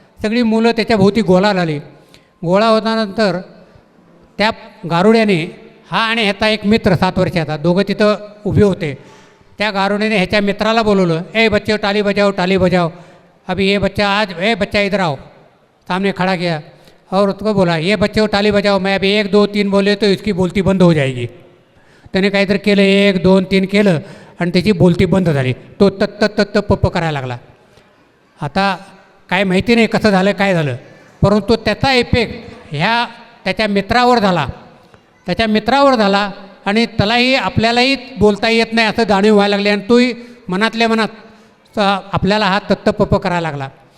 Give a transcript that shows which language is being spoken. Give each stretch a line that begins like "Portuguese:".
Marathi: सगळी मुलं त्याच्या भोवती गोळा झाली. गोळा होतानंतर त्या गारुड्याने हा आणि ह्याचा एक मित्र 7 वर्षाचा, दोघं तिथं उभे होते. त्या गारुड्याने ह्याच्या मित्राला बोलवलं,
Hindi: ए बच्चे टाली बजाओ, अभी ये बच्चा आज बच्चा इधर आओ. सामने खड़ा किया और उसको बोला, ये बच्चे टाली बजाओ, मैं अभी 1 2 3 बोले तो इसकी बोलती बंद हो जाएगी.
Marathi: त्याने काहीतरी केलं, 1 2 3 केलं आणि त्याची बोलती बंद झाली. तो तत्त पप्प करायला लागला. आता काय माहिती नाही कसं झालं काय झालं, परंतु त्याचा इफेक्ट ह्या त्याच्या मित्रावर झाला आणि त्यालाही आपल्यालाही बोलता येत नाही असं जाणीव व्हायला लागली आणि तोही मनातल्या मनात आपल्याला हा तत्तपप्प करायला लागला.